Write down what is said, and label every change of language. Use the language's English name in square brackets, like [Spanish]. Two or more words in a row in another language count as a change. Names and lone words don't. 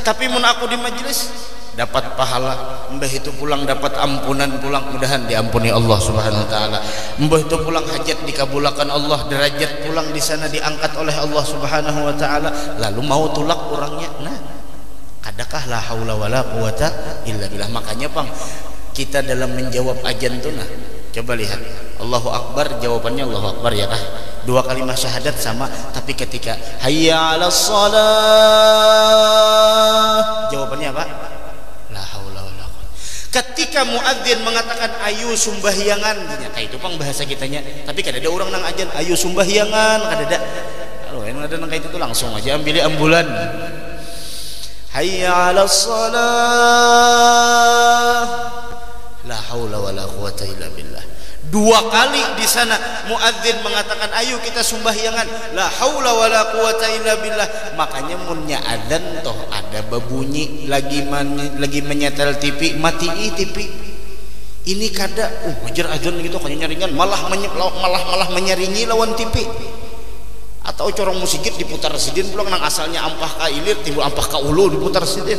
[Banjar] Tapi mun aku di majelis dapat pahala. Mbah itu pulang dapat ampunan pulang, mudahan diampuni [Arabic] Allah Subhanahu wa taala. [Banjar] Mbah itu pulang hajat dikabulkan Allah, derajat pulang di sana diangkat oleh [Arabic] Allah Subhanahu wa taala. [Banjar] Lalu mau tulak orangnya. Nah, kadakah [Arabic] la haula wala quwata illa billah. [Banjar] Makanya Bang, kita dalam menjawab ajan tuh nah, coba lihat [Arabic] Allahu Akbar, [Banjar] jawabannya [Arabic] Allahu Akbar [Banjar] ya kah? 2 kalimat syahadat sama, tapi ketika [Arabic] hayya 'alas shalah, [Banjar] jawabannya apa? [Arabic] La haula wala quwwata. [Banjar] Ketika muadzin mengatakan ayo sumbahyangan, kayak itu Bang bahasa kitanya. Tapi kada ada orang nang ajan ayo sumbahyangan, kada ada. Kalau yang ada nang kayak itu langsung aja ambil ambulan. [Arabic] Hayya 'alas shalah. La haula wala quwwata illa billah. [Banjar] 2 kali di sana muadzin mengatakan ayo kita sumbahyangan, [Arabic] la haula wala quwata illa billah. [Banjar] Makanya munnya adzan toh ada bebunyi lagi menyetel TV, matii TV. Ini kada wajar adzan gitu kan nyaringan malah menyaringi lawan TV. Atau corong musikit diputar sidin pulang nang asalnya ampah ka ilir timbul ampah ka ulu diputar sidin.